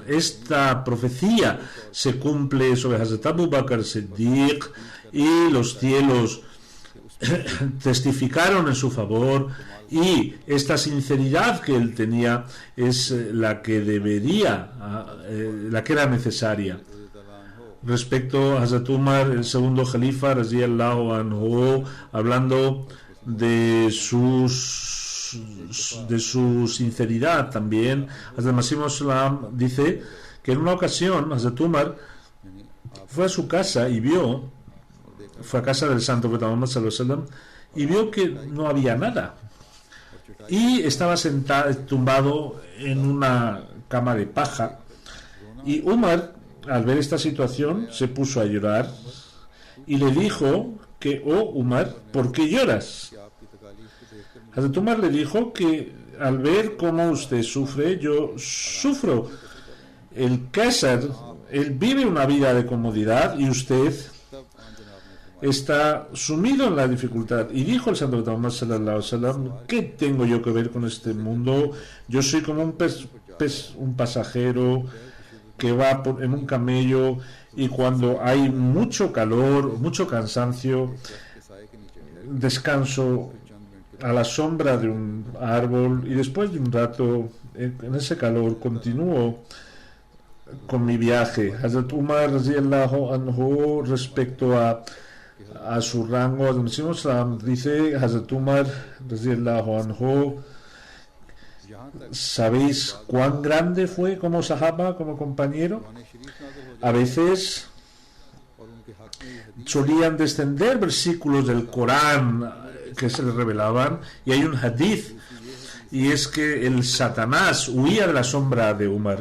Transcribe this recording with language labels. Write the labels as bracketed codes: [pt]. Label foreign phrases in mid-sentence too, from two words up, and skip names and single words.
[es] Esta profecía se cumple sobre Hazrat Abu Bakr Siddiq y los cielos testificaron en su favor, y esta sinceridad que él tenía es la que era necesaria. Respecto a Hazrat Umar, el segundo Jalifa, [ar] رضي الله عنه, [es] hablando de su sinceridad también, Hazrat Masih Maud dice que en una ocasión Hazrat Umar fue a su casa y fue a casa del Santo Profeta Muhammad [ar] صلى الله عليه وسلم [es] y vio que no había nada, y estaba tumbado en una cama de paja, y Umar, al ver esta situación, se puso a llorar y le dijo que, oh Umar, ¿por qué lloras? Hazrat Umar le dijo que al ver cómo usted sufre, yo sufro. El Qasr, él vive una vida de comodidad y usted está sumido en la dificultad. Y dijo el Santo Profeta Muhammad [ar] صلى الله عليه وسلم: [es] ¿qué tengo yo que ver con este mundo? Yo soy como un pasajero que va en un camello, y cuando hay mucho calor, mucho cansancio, descanso a la sombra de un árbol, y después de un rato en ese calor continúo con mi viaje. Hazrat Umar [ar] رضي الله عنه, [es] respecto a su rango, dice Hazrat Umar [ar] رضي الله عنه: [es] ¿sabéis cuán grande fue como sahaba, como compañero? A veces solían descender versículos del Corán que se le revelaban, y hay un hadith, y es que el Satanás huía de la sombra de Umar.